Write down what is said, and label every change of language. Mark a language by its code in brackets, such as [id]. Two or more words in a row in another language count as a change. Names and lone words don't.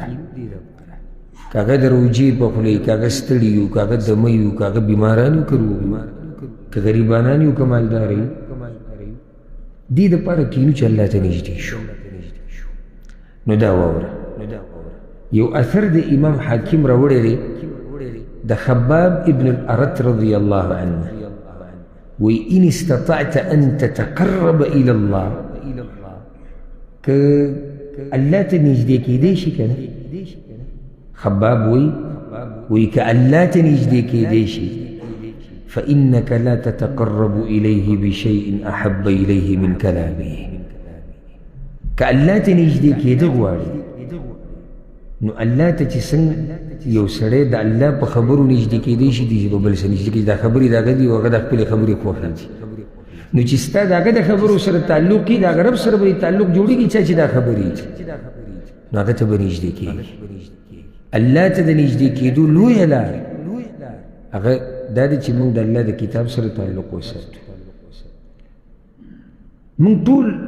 [ps] که هغه د روجې په خوله یو، که هغه ستړي یو، که هغه دمه یو، که هغه بیماران یو، که روغ، که غریبانان یو، که مالدار یو، دې دپاره کښېنو چې الله ته نږدې شو. نو دا واوره، یو اثر د امام حاکم راوړی دی د خباب ابن الارت [ar] رضی الله عنه، [ps] وی [ar] ان استطعت ان تتقرب الى الله، [ps] که الله ته نږدې کېدی شي که نه، خباب وی که الله ته نږدې کېدی شي [ar] فإنك لا تتقرب إليه بشيء أحب إليه من كلامه. [ps] که الله ته نږدې کېده غواړي، نو الله ته چې څنګه یو سړی د الله په خبرو نږدې کېدی شي دی به بل څه نږدې کېږي دا خبرې د هغه دي او هغه د خپلې خبرې خوښې دي نو چې ستا د هغه د خبرو سره تعلق وي د هغه رب سره به تعلق جوړېږي چا چې دا خبرې نو هغه ته به نږدې کېږي الله ته د نږدې کېدو لویه لار هغه دا دی چې موږ د الله د کتاب سره تعلق وساتو موږ ټول